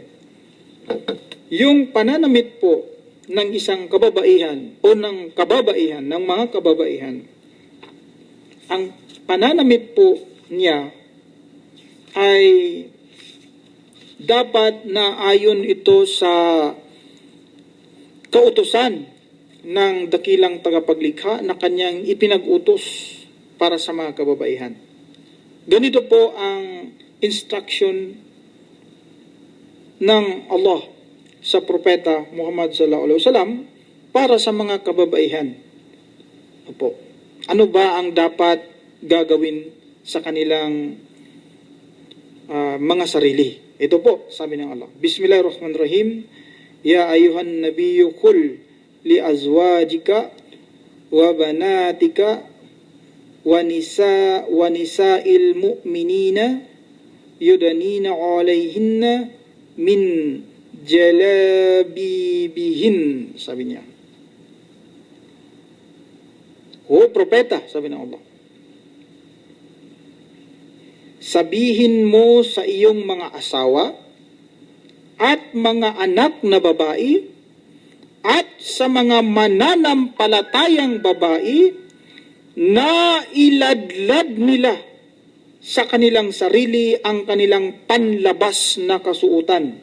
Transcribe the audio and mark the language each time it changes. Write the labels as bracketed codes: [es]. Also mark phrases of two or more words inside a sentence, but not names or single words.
[tl] Yung pananamit po ng isang kababaihan o ng kababaihan, ng mga kababaihan, ang pananamit po niya ay dapat na ayon ito sa kautusan ng dakilang tagapaglikha na kanyang ipinag-utos para sa mga kababaihan. Ganito po ang instruction ng Allah sa propeta Muhammad [ar] صلى الله عليه وسلم [tl] para sa mga kababaihan. Opo. Ano ba ang dapat gagawin sa kanilang mga sarili? Ito po, sabi ng Allah. [ar] بسم الله الرحمن الرحيم. يا أيها النبي قل لأزواجك وبناتك ونساء المؤمنين يدنين عليهن من جلابيبهن, [tl] sabi niya. O propeta, sabi ng Allah, sabihin mo sa iyong mga asawa at mga anak na babae at sa mga mananampalatayang babae na iladlad nila sa kanilang sarili ang kanilang panlabas na kasuutan.